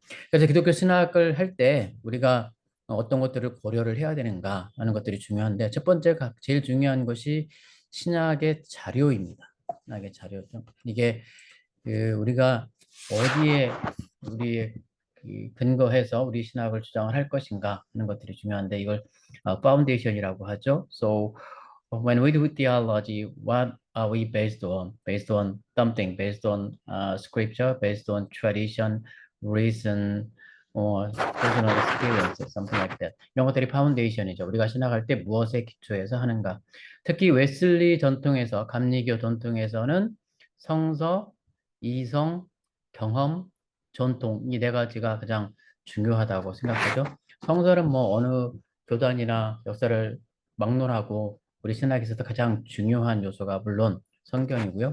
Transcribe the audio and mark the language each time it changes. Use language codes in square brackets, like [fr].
[ko] 그래서 기독교 신학을 할 때 우리가 어떤 것들을 고려를 해야 되는가 하는 것들이 중요한데 첫 번째 제일 중요한 것이 신학의 자료입니다. 신학의 자료죠. 이게 우리가 어디에 우리 근거해서 우리 신학을 주장을 할 것인가 하는 것들이 중요한데 이걸 파운데이션이라고 하죠. [en] So when we do theology, what are we based on? Based on something, based on scripture, based on tradition, reason, or personal experience, something like that. [ko] 이런 것들이 파운데이션이죠. 우리가 신학할 때 무엇에 기초해서 하는가. 특히 웨슬리 전통에서, 감리교 전통에서는 성서, 이성, 경험, 전통 이 네 가지가 가장 중요하다고 생각하죠. 성서는 뭐 어느 교단이나 역사를 막론하고 우리 신학에서도 가장 중요한 요소가 물론 성경이고요.